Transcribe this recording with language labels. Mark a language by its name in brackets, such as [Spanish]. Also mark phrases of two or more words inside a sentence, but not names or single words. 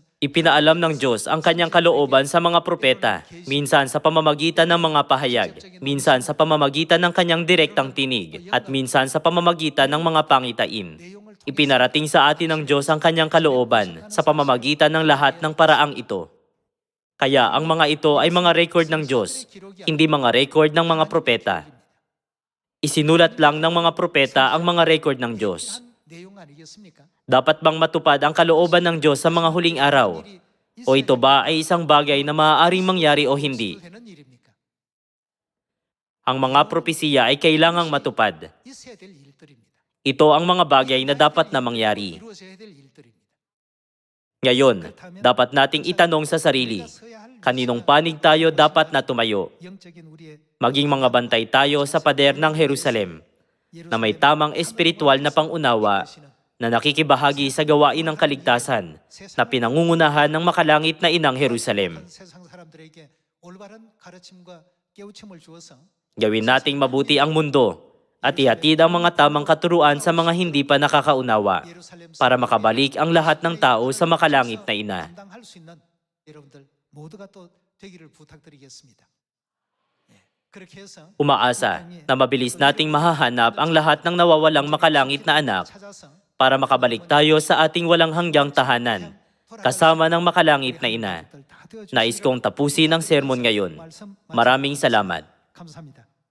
[Filipino] Ipinaalam ng Diyos ang kanyang kalooban sa mga propeta, minsan sa pamamagitan ng mga pahayag, minsan sa pamamagitan ng kanyang direktang tinig, at minsan sa pamamagitan ng mga pangitain. Ipinarating sa atin ng Diyos ang kanyang kalooban sa pamamagitan ng lahat ng paraang ito. Kaya ang mga ito ay mga record ng Diyos, hindi mga record ng mga propeta. Isinulat lang ng mga propeta ang mga record ng Diyos. [Korean] 내용 아니겠습니까? [Filipino] Dapat bang matupad ang kalooban ng Diyos sa mga huling araw? O ito ba ay isang bagay na maaaring mangyari o hindi? [Korean] 되는 일입니까? [Filipino] Ang mga propesiya ay kailangang matupad. [Korean] 있어야 될 일들입니다. [Filipino] Ito ang mga bagay na dapat na mangyari. [Korean] 이루어져야 될 일들입니다. [Filipino] Ngayon, dapat nating itanong sa sarili, kaninong panig tayo dapat na tumayo? [Korean] 영적인 우리의 [Filipino] Maging mga bantay tayo sa pader ng Jerusalem, na may tamang espiritual na pangunawa, na nakikibahagi sa gawain ng kaligtasan, na pinangungunahan ng makalangit na inang Jerusalem. [Korean] 세상 사람들에게 올바른 가르침과 깨우침을 주어서 [Filipino] Gawin nating mabuti ang mundo at ihatid ang mga tamang katuruan sa mga hindi pa nakakaunawa para makabalik ang lahat ng tao sa makalangit na ina. [Korean] 감당할 수 있는 여러분들 모두가 또 되기를 부탁드리겠습니다. 그렇게 해서 [Filipino] Umaasa na mabilis nating mahahanap ang lahat ng nawawalang makalangit na anak [Korean] 찾아서 [Filipino] para makabalik tayo sa ating walang hanggang tahanan, kasama ng makalangit na ina. Nais kong tapusin ang sermon ngayon. Maraming salamat. [Korean] 감사합니다.